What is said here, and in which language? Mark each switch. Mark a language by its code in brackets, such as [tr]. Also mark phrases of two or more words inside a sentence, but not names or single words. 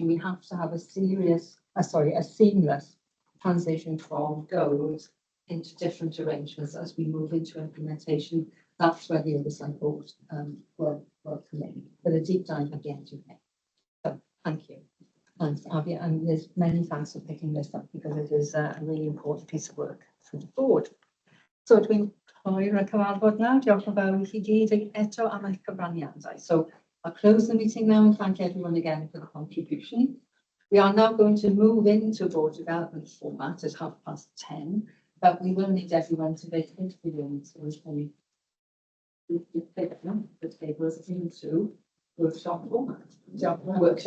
[en] We have to have a seamless transition from goals into different arrangements as we move into implementation. That's where the oversight board will come in for a deep dive at the end of May. So thank you. Thanks, Abby, and there's many thanks for picking this up because it is a really important piece of work for the board. [cy] So dwi'n cloi y cyfarfod nawr. Diolch yn fawr i chi gyd eto am eich cyfraniadau. [en] So I'll close the meeting now and thank everyone again for the contribution. We are now going to move into board development format at 10:30, but we will need everyone to vacate the room so we can take the tables into workshop format.